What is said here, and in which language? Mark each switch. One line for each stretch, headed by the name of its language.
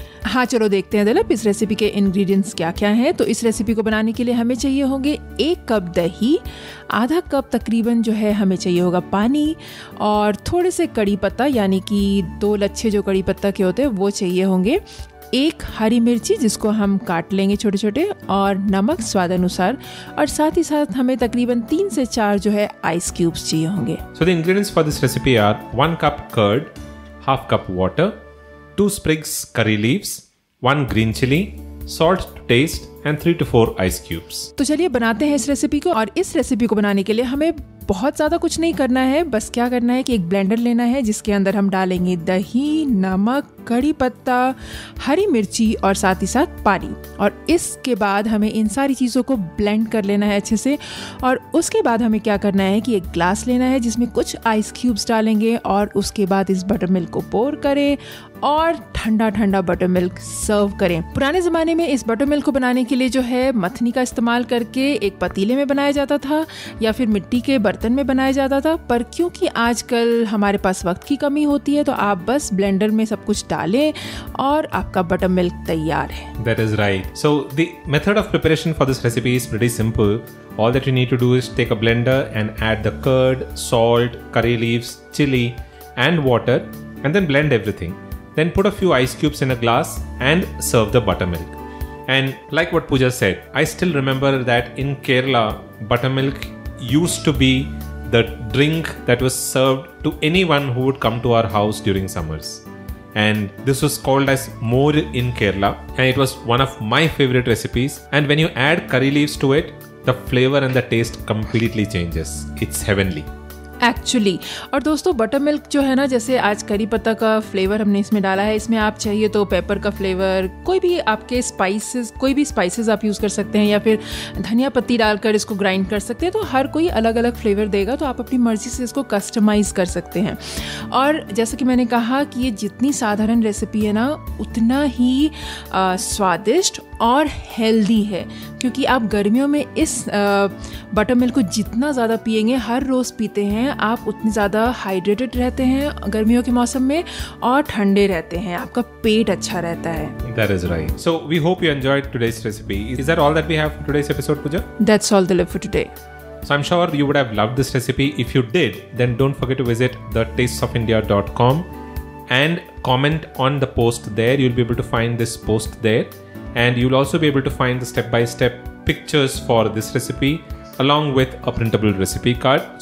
Hindi: हाँ चलो देखते हैं दिलीप इस रेसिपी के इंग्रेडिएंट्स क्या क्या हैं। तो इस रेसिपी को बनाने के लिए हमें चाहिए होंगे 1 कप दही, आधा कप तकरीबन जो है हमें चाहिए होगा पानी, और थोड़े से कड़ी पत्ता यानी कि 2 लच्छे जो कड़ी पत्ता के होते हैं वो चाहिए होंगे, 1 हरी मिर्ची जिसको हम काट लेंगे छोटे छोटे, और नमक स्वाद अनुसार, और साथ ही साथ हमें तकरीबन 3 से 4 जो है आइस क्यूब्स चाहिए होंगे।
English: So the ingredients for this recipe are 1 cup curd, half cup water, 2 sprigs curry leaves, 1 green chili, salt to taste and 3 to 4 ice cubes.
Hindi: तो चलिए बनाते हैं इस रेसिपी को। और इस रेसिपी को बनाने के लिए हमें बहुत ज़्यादा कुछ नहीं करना है, बस क्या करना है कि एक ब्लेंडर लेना है जिसके अंदर हम डालेंगे दही, नमक, कड़ी पत्ता, हरी मिर्ची और साथ ही साथ पानी। और इसके बाद हमें इन सारी चीज़ों को ब्लेंड कर लेना है अच्छे से। और उसके बाद हमें क्या करना है कि एक ग्लास लेना है जिसमें कुछ आइस क्यूब्स डालेंगे और उसके बाद इस बटर मिल्क को पोर करें और ठंडा ठंडा बटर मिल्क सर्व करें। पुराने ज़माने में इस बटर मिल्क को बनाने के लिए जो है मथनी का इस्तेमाल करके एक पतीले में बनाया जाता था या फिर मिट्टी के बर्तन में बनाया जाता था, पर क्योंकि आजकल हमारे पास वक्त की कमी होती है तो आप बस ब्लेंडर में सब कुछ डालें और आपका बटर मिल्क तैयार है।
English: That is right. So the method of preparation for this recipe is pretty simple. All that you need to do is take a blender and add the curd, salt, curry leaves, chili and water and then blend everything. Then put a few ice cubes in a glass and serve the buttermilk. And like what Pooja said, I still remember that in Kerala, buttermilk used to be the drink that was served to anyone who would come to our house during summers. And this was called as more in Kerala, and it was one of my favorite recipes. And when you add curry leaves to it, the flavor and the taste completely changes. It's heavenly. Actually.
Hindi: और दोस्तों butter milk जो है ना, जैसे आज करी पत्ता का फ्लेवर हमने इसमें डाला है, इसमें आप चाहिए तो पेपर का फ्लेवर, कोई भी आपके स्पाइसेस, कोई भी स्पाइसेस आप यूज़ कर सकते हैं या फिर धनिया पत्ती डालकर इसको ग्राइंड कर सकते हैं। तो हर कोई अलग अलग फ्लेवर देगा, तो आप अपनी मर्जी से इसको कस्टमाइज़ कर सकते हैं। और जैसा कि मैंने कहा कि ये जितनी साधारण रेसिपी है ना उतना ही स्वादिष्ट और हेल्दी है, क्योंकि आप गर्मियों में इस बटर मिल्क को जितना ज़्यादा पिएंगे, हर रोज़ पीते हैं आप, उतनी ज़्यादा हाइड्रेटेड रहते हैं गर्मियों के मौसम में और ठंडे रहते हैं, आपका पेट अच्छा रहता है।
English: That is right. So we hope you enjoyed today's recipe. Is that all that we have for today's episode, Pooja? That's all the live for today. So I'm sure you would have loved this recipe. If you did, then don't forget to visit thetastesofIndia.com and comment on the post there. You'll be able to find this post there. And you'll also be able to find the step-by-step pictures for this recipe along with a printable recipe card.